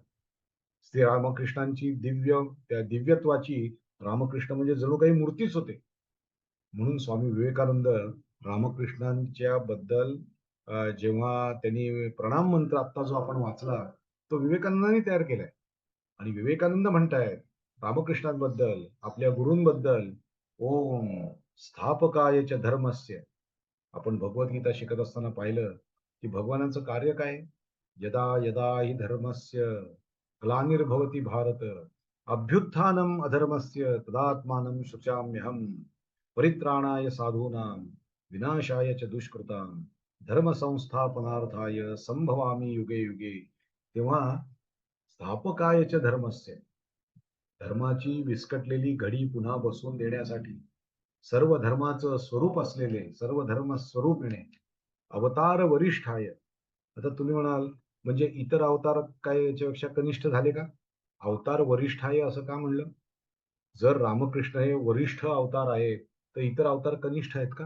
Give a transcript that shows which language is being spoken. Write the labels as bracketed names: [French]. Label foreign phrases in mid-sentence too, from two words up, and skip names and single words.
[Marathi] श्री रामकृष्णांची त्या दिव्यत्वाची रामकृष्ण म्हणजे जणू काही मूर्तीच होते. म्हणून स्वामी विवेकानंद रामकृष्णांच्या बद्दल जेव्हा त्यांनी प्रणाम मंत्र आता जो आपण वाचला तो विवेकानंदांनी तयार केलाय. आणि विवेकानंद म्हणतायत रामकृष्णांबद्दल, आपल्या गुरूंबद्दल, [Sanskrit] ओम स्थापकाय च धर्मस्य. [Marathi] आपण भगवद्गीता शिकत असताना पाहिलं की भगवानाचं कार्य काय? [Sanskrit] यदा यदा हि धर्मस्य ग्लानिर्भवति भारत अभ्युत्थानम अधर्मस्य तदात्मानं सृजाम्यहम् परित्राणाय साधूनां विनाशाय च दुष्कृतां धर्म संस्थापनार्थाय संभवामी युगे युगे. तेव्हा स्थापकाय च धर्मस्य, [Marathi] धर्माची विस्कटलेली घडी पुन्हा बसवून देण्यासाठी सर्व धर्माचं स्वरूप असलेले सर्व धर्म स्वरूप येणे [Sanskrit] अवतार वरिष्ठाय. [Marathi] आता तुम्ही म्हणाल म्हणजे इतर अवतार काय याच्यापेक्षा कनिष्ठ झाले का? [Sanskrit] अवतार वरिष्ठाय [Marathi] असं का म्हणलं? जर रामकृष्ण हे वरिष्ठ अवतार आहेत तर इतर अवतार कनिष्ठ आहेत का?